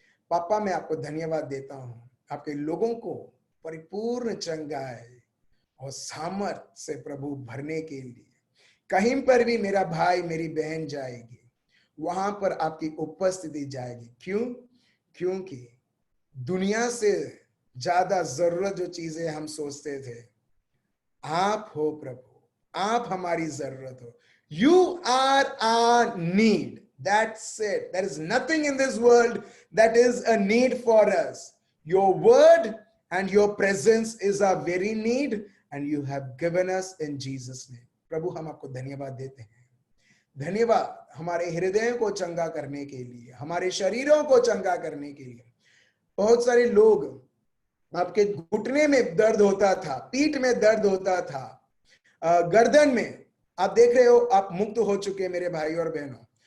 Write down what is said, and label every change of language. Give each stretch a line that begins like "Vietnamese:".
Hindi: पापा मैं आपको धन्यवाद देता हूं, आपके लोगों को परिपूर्ण चंगाई और सामर्थ से प्रभु भरने के लिए, कहीं पर भी मेरा भाई मेरी बहन जाएगी वहां पर आपकी उपस्थिति जाएगी। क्यों? क्योंकि दुनिया से ज्यादा जरूरत जो चीजें हम सोचते थे, आप हो प्रभु, आप हमारी जरूरत हो।
English: You are our need. That's it. There is nothing in this world that is a need for us. Your word and your presence is our very need, and you have given us in Jesus' name.
Hindi: प्रभु हम आपको धन्यवाद देते हैं। धन्यवाद हमारे हृदयों को चंगा करने के लिए, हमारे शरीरों को चंगा करने के लिए। बहुत सारे लोग, आपके घुटने में दर्द होता था, पीठ में दर्द होता था, गर्दन में, आप देख रहे हो आप मुक्त हो चुके मेरे भाई और बहनों।